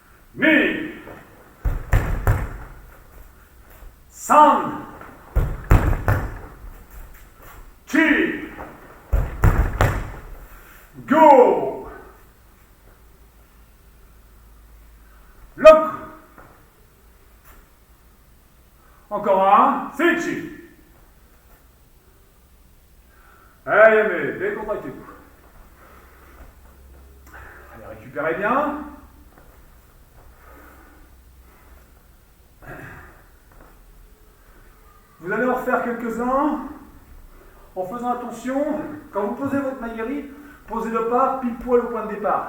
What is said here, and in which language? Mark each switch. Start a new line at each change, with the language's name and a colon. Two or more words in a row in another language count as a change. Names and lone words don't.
Japanese: ni, san, chi, go, look.
French: Encore un, seichi. Allez, mais décontractez-vous. Allez, récupérez bien. Vous allez en refaire quelques-uns en faisant attention, quand vous posez votre maïri, posez-le pas pile poil au point de départ.